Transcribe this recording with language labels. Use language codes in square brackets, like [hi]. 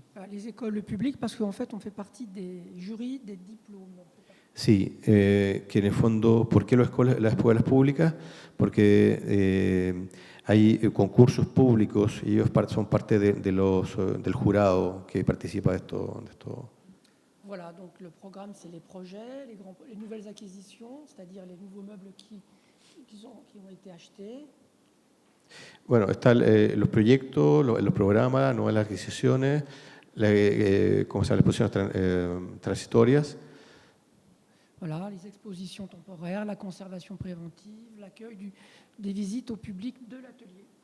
[fr] Les écoles publiques, parce qu'en fait, on fait partie des jurys des diplômes. [es] Sí, que en el fondo, ¿por qué las escuelas públicas? Porque hay concursos públicos y ellos son parte del jurado que participa de esto. [fr] Voilà, donc le programme, c'est les projets, les nouvelles acquisitions, c'est-à-dire les nouveaux meubles qui ont été achetés. [es] Bueno, están los proyectos, los programas, nuevas adquisiciones, ¿cómo se llama? Las exposiciones transitorias. [fr] Voilà, les expositions temporaires, la conservation préventive, l'accueil des visites au public de l'atelier.